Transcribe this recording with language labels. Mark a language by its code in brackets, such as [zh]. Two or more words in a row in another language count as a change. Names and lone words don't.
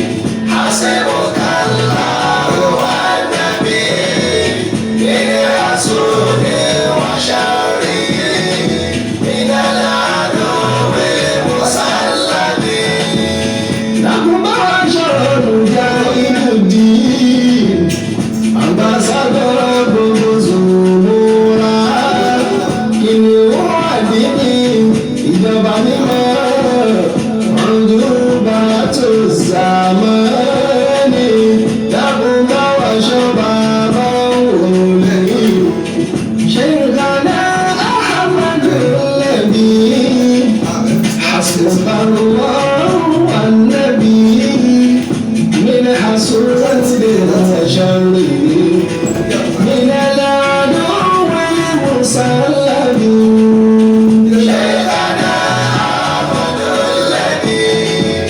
[ar] حسبك الله والنبي من حسود وشر من العدو المسلم. لكم معشر مجاهد الدين. [yo] Ambassador Zùmúrà. Kìnìún àdínní ìjọba mímọ́. Ọ̀dùnbà tó zàmánì. Dákun bá wa ṣọ́ bàbá òun lẹ́yìn. Sheikhana Ahmad Labeeb. [ar] حسبك الله والنبي من حسود وشر من العدو المسلم. شيخنا أحمد اللبيب.